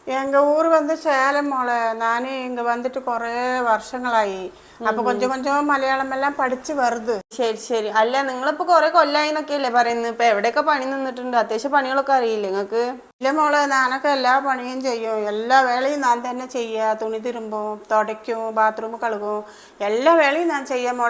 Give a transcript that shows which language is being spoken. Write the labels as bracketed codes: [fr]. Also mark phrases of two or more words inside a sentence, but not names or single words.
[ta] எங்க ஊர் வந்து சேலம் மோளே. நானே இங்க வந்துட்டு [ml] കുറേ വർഷങ്ങളായി. അപ്പൊ [ta] கொஞ்சம் கொஞ்சம் [ml] മലയാളം എല്ലാം പഠിച്ചു വരുത്. ശരി ശരി. അല്ല നിങ്ങളിപ്പോ കുറെ കൊല്ലായി എന്നൊക്കെയല്ലേ പറയുന്നത്? ഇപ്പൊ എവിടെയൊക്കെ പണി നിന്നിട്ടുണ്ട്? അത്യാവശ്യം പണികളൊക്കെ അറിയില്ലേ നിങ്ങൾക്ക്? ഇല്ല മോളെ, ഞാനൊക്കെ എല്ലാ പണിയും ചെയ്യും. എല്ലാ വേളയും ഞാൻ തന്നെ ചെയ്യുക. തുണി തിരുമ്പും, തുടയ്ക്കും, ബാത്റൂം കഴുകും, എല്ലാ വേളയും ഞാൻ ചെയ്യാം മോളെ.